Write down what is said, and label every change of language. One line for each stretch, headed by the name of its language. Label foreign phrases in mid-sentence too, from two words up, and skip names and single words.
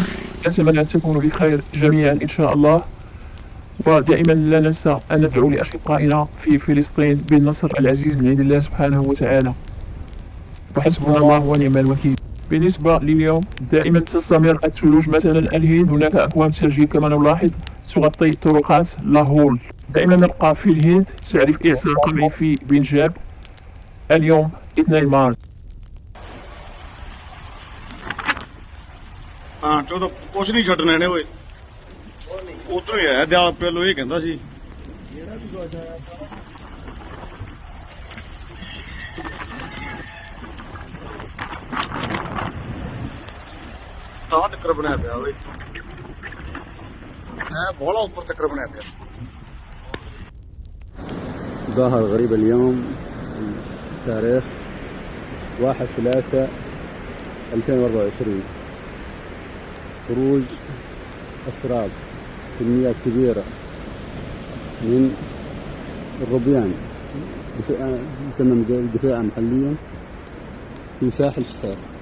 Arabic: أتمنى أن تكونوا بخير جميعا إن شاء الله. ودائما لا ننسى أن ندعو لأشقائنا في فلسطين بالنصر العزيز من عند الله سبحانه وتعالى، وحسبنا الله ونعم الوكيل. بالنسبة لليوم دائما تستمر الثلوج، مثلا الهند هناك أكوام ثلجية كما نلاحظ تغطي طرقات لاهول. دائما نلقى في الهند تعريف إعصار قمعي في بنجاب اليوم 2 مارس.
Punjabi: ਹਾਂ ਤੇ ਉਹ ਤਾਂ ਕੁਛ ਨਹੀਂ ਛੱਡਣਾ ਇਹਨੇ ਓਏ ਉਧਰੋਂ ਹੀ ਆਇਆ ਦਿਆਲ ਪਹਿਲੋਂ ਇਹ ਕਹਿੰਦਾ ਸੀ ਤਾਂ ਤੱਕਰ ਬਣਿਆ ਪਿਆ ਓਏ ਐ ਬੋਲਾ ਉੱਪਰ ਤੱਕਰ ਬਣਿਆ ਪਿਆ
Arabic: ظهر غريب اليوم تاريخ 1/3/2024. خروج أسراب كميات كبيرة من الروبيان مسمى الدفاع محليا في ساحل شحير.